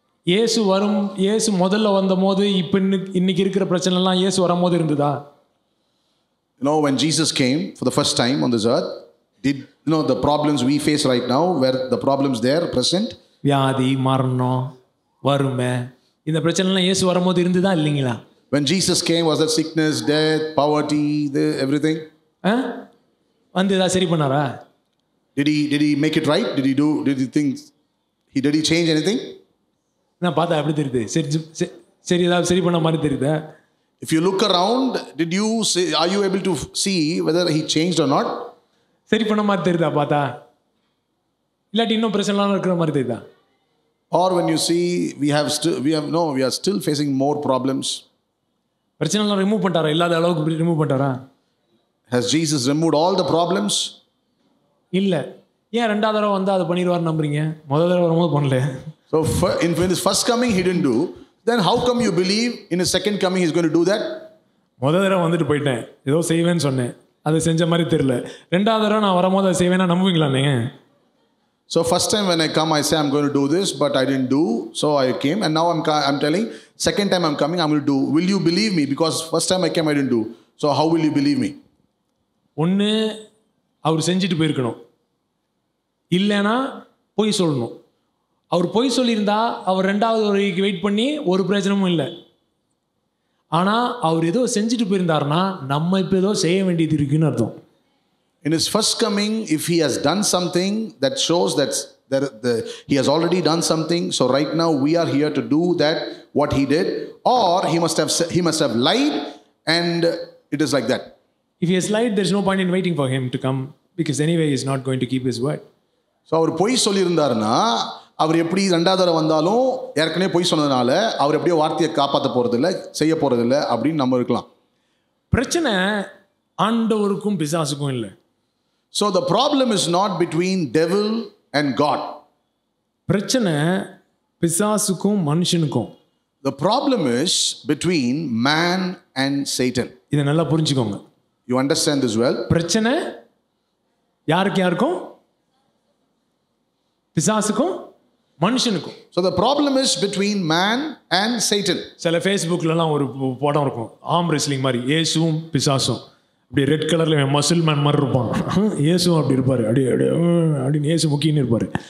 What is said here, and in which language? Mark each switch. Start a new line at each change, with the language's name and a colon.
Tamil: இயேசு முதல்ல வந்தபோது இப்போ இன்னைக்கு இருக்கிற பிரச்சனை எல்லாம் இயேசு வரும்போது இருந்ததா?
English: You know, when Jesus came for the first time on this earth, did you know the problems we face right now, were the problems there present?
Tamil: வியாதி, மரணம், வறுமை, இந்த பிரச்சனை எல்லாம் இயேசு வரும்போது இருந்ததா இல்லைங்களா?
English: When Jesus came, was that sickness, death, poverty, everything?
Tamil: வந்து ஏதாவது சரி பண்ணாரா?
English: Did he make it right? Did he change anything?
Tamil: நான் பார்த்தா எப்படி தெரியுது? சரி ஏதாவது சரி பண்ண மாதிரி தெரியுதா?
English: If you look around, are you able to see whether he changed or not?
Tamil: சரி பண்ண மாதிரி தெரியுதா பார்த்தா? இல்லாட்டி இன்னும் பிரச்சனைலாம் இருக்கிற மாதிரி தெரியுதா?
English: Or when you see we are still facing more problems.
Tamil: பிரச்சனைலாம் ரிமூவ் பண்ணிட்டாரா? இல்லாத அளவுக்கு remove பண்ணிட்டாரா?
English: Has Jesus removed all the problems?
Tamil: இல்ல. ஏன் ரெண்டாவது தடவை வந்து அதை பண்ணிடுவார் நம்புறீங்க? முதல் தடவை வரும்போது பண்ணல.
English: So in his first coming he didn't do. Then how come you believe in his second coming he's going to do that?
Tamil: முதல் தடவை வந்துட்டு போயிட்டேன், ஏதோ செய்வேன்னு சொன்னேன், அதை செஞ்ச மாதிரி தெரியல. ரெண்டாவது தடவை நான் வரும்போது அதை செய்வேன்னா நம்புவீங்களா நீங்க?
English: So first time when I come, I say I'm going to do this, but I didn't do, so I came, and now I'm telling, second time I'm coming, I'm going to do. Will you believe me? Because first time I came, I didn't do. So how will you believe me?
Tamil: ஒன்று அவர் செஞ்சுட்டு போயிருக்கணும், இல்லைன்னா பொய் சொல்லணும். அவர் பொய் சொல்லியிருந்தா அவர் ரெண்டாவது வரைக்கும் வெயிட் பண்ணி ஒரு பிரயோஜனமும் இல்லை. ஆனால் அவர் ஏதோ செஞ்சுட்டு போயிருந்தாருன்னா நம்ம இப்போ ஏதோ செய்ய வேண்டியது இருக்குன்னு அர்த்தம்.
English: In his first coming, if he has done something that shows that he has already done something, so right now we are here to do that what he did, or he must have lied, and it is like that. If he has lied, there's no point in waiting for him to come, because anyway he is not going to keep his word.
Tamil: So அவர் பொய் சொல்லியிருந்தாருன்னா அவர் எப்படி ரெண்டாவது தடவை வந்தாலும் ஏற்கனவே பொய் சொன்னதுனால அவர் எப்படியோ வார்த்தையை காப்பாற்ற போறதில்லை, செய்ய போறதில்லை அப்படின்னு நம்ம இருக்கலாம். பிரச்சனை ஆண்டவருக்கும் பிசாசுக்கும் இல்லை.
English: So the problem is not between devil and God.
Tamil: பிரச்சனை பிசாசுக்கும் மனுஷனுக்கும்.
English: The problem is between man and Satan.
Tamil: இதை நல்லா புரிஞ்சுக்கோங்க.
English: You understand this well?
Tamil: பிரச்சனை யாருக்கும்? பிசாசுக்கும் மனுஷனுக்கும்.
English: So the problem is between man and Satan.
Tamil: சில ஃபேஸ்புக்லலாம் ஒரு படம் இருக்கும், ஆம் ரெஸ்லிங் மாதிரி, இயேசுவும் பிசாசும். அப்படி ரெட் கலரில் மசில் மேன் மாதிரி இருப்பான், இயேசுவும் அப்படி இருப்பார், அப்படின்னு இயேசு முக்கியன்னு இருப்பார்.